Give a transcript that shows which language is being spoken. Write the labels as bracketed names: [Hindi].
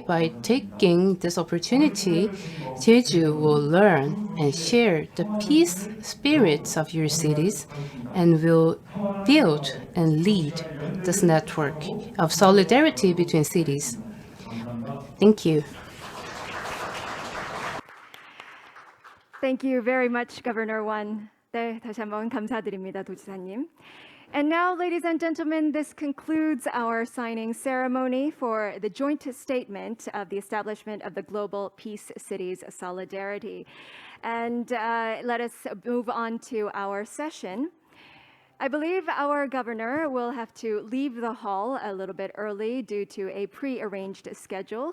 [English] By taking this opportunity, Jeju will learn and share the peace spirits of your cities and will build and lead this network of solidarity between cities. Thank you. Thank you very much, Governor Won. [Korean] 네, 다시 한번 감사드립니다, 도지사님. [English] And now, ladies and gentlemen, this concludes our signing ceremony for the joint statement of the establishment of the Global Peace Cities Solidarity. And let us move on to our session. I believe our governor will have to leave the hall a little bit early due to a pre-arranged schedule.